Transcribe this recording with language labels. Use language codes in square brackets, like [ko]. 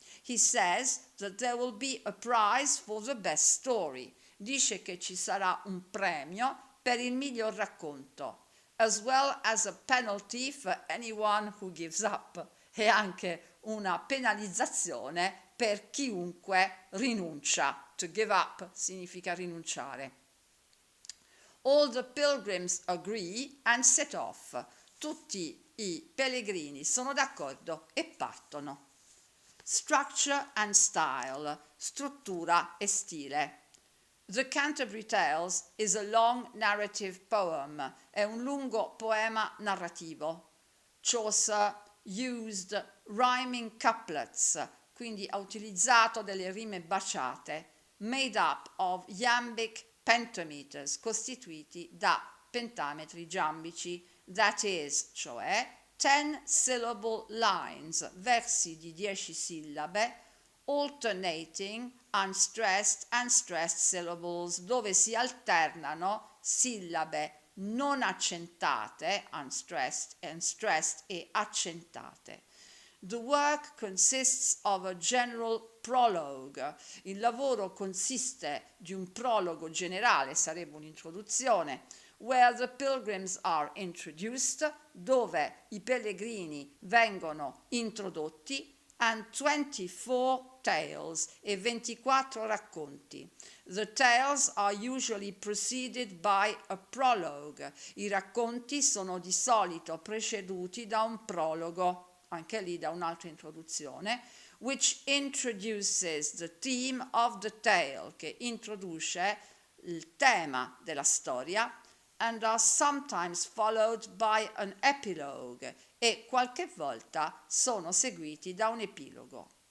[en] He says that there will be a prize for the best story. [it] Dice che ci sarà un premio per il miglior racconto, [en] as well as a penalty for anyone who gives up, [it] e anche una penalizzazione per chiunque rinuncia. [en] To give up [it] significa rinunciare. [en] All the pilgrims agree and set off. [it] Tutti i pellegrini sono d'accordo e partono. [en] Structure and style, [it] struttura e stile. [en] The Canterbury Tales is a long narrative poem, [it] è un lungo poema narrativo. [en] Chaucer used rhyming couplets, [it] quindi ha utilizzato delle rime baciate, [en] made up of iambic pentameters, [it] costituiti da pentametri giambici, [en] that is, [it] cioè [en] 10 syllable lines, [it] versi di 10 sillabe, [en] alternating unstressed and stressed syllables, [it] dove si alternano sillabe non accentate, [en] unstressed and stressed, [it] e accentate. [en] The work consists of a general prologue. [it] Il lavoro consiste di un prologo generale, sarebbe un'introduzione, [en] where the pilgrims are introduced, [it] dove i pellegrini vengono introdotti, [en] and 24 tales, [it] e 24 racconti. [en] The tales are usually preceded by a prologue. [it] I racconti sono di solito preceduti da un prologo, anche lì da un'altra introduzione, [en] which introduces the theme of the tale, [it] che introduce il tema della storia, [en] and are sometimes followed by an epilogue, [it] e qualche volta sono seguiti da un epilogo.